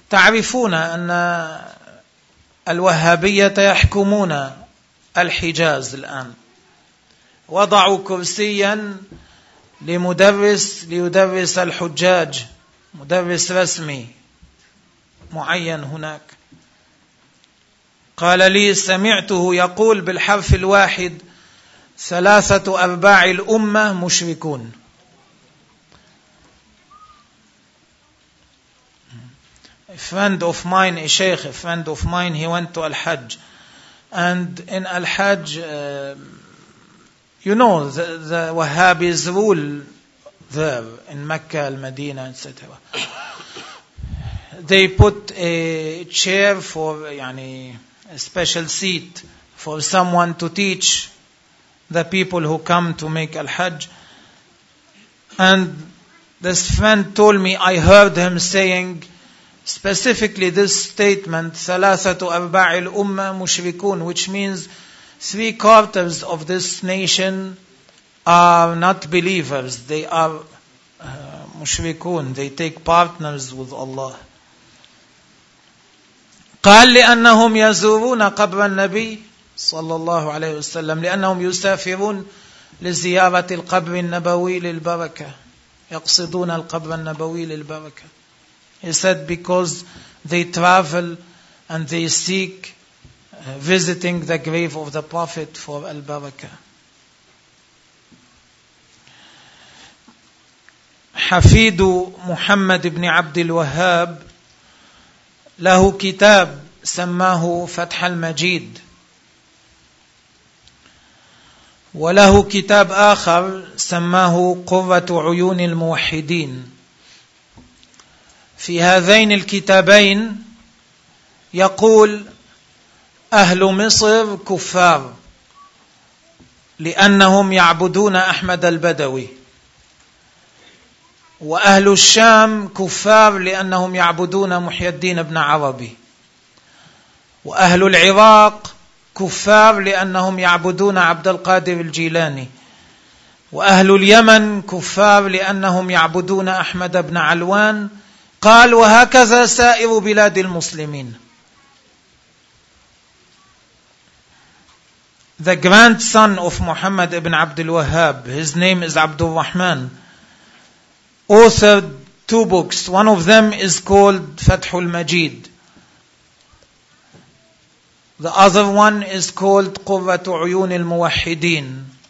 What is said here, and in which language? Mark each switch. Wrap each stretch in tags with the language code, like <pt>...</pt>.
<ar>تعرفون أن الوهابية يحكمون الحجاز الآن, وضعوا كرسيا لمدرس ليدرس الحجاج, مدرس رسمي معين هناك. قال لي سمعته يقول بالحرف الواحد ثلاثة أرباع الأمة مشركون.</ar> <en>A friend of mine, a sheikh, a friend of mine, he went to Al-Hajj. And in Al-Hajj, you know, the Wahhabis rule there in Mecca, Al-Madina, etc. They put a chair for,</en> <ar>يعني,</ar> <en>a special seat for someone to teach the people who come to make Al-Hajj. And this friend told me, I heard him saying specifically this statement,</en> <ar>ثَلَاثَةُ أَرْبَاعِ الْأُمَّةِ مُشْرِكُونَ,</ar> <en>which means three quarters of this nation are not believers. They are مُشْرِكُونَ. They take partners with Allah.</en> <ar>قال لأنهم يزورون قبر النبي صلى الله عليه وسلم, لأنهم يسافرون لزيارة القبر النبوي للبركة, يقصدون القبر النبوي للبركة.</ar> <en>He said because they travel and they seek visiting the grave of the Prophet for البركة.</en> <ar>حفيد محمد بن عبد الوهاب له كتاب سماه فتح المجيد, وله كتاب آخر سماه قرة عيون الموحدين. في هذين الكتابين يقول أهل مصر كفار لأنهم يعبدون أحمد البدوي, وأهل الشام كفار لأنهم يعبدون محي الدين بن عربي, وأهل العراق كفار لأنهم يعبدون عبد القادر الجيلاني, وأهل اليمن كفار لأنهم يعبدون أحمد بن علوان. قال وهكذا سائر بلاد المسلمين.</ar> <en>The grandson of Muhammad ibn Abdul Wahhab, his name is Abdul Rahman, authored two books. One of them is called Fathul Majid. The other one is called قُرَّةُ عُيُونِ الْمُوَحِّدِينَ.</en>